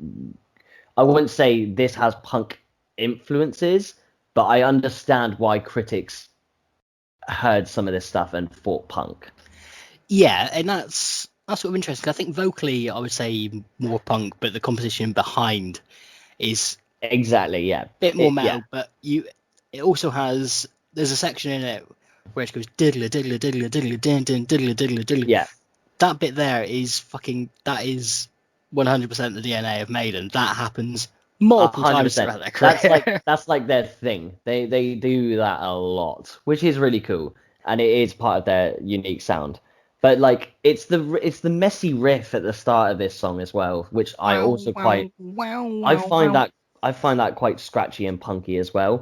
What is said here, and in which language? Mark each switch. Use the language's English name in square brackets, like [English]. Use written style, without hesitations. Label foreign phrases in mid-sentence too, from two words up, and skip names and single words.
[English] I wouldn't say this has punk influences, but I understand why critics heard some of this stuff and thought punk. Yeah, and that's sort of interesting. I think vocally, I would say more punk, but the composition behind is exactly a bit more metal. But it also has there's a section in it where it goes diddler diddler diddler diddler din din diddler diddler diddler. Yeah, that bit there is 100% the DNA of Maiden. That happens multiple 100%. Times throughout their career. That's like their thing. They do that a lot, which is really cool, and it is part of their unique sound. But like it's the messy riff at the start of this song as well, which I also quite I find that quite scratchy and punky as well.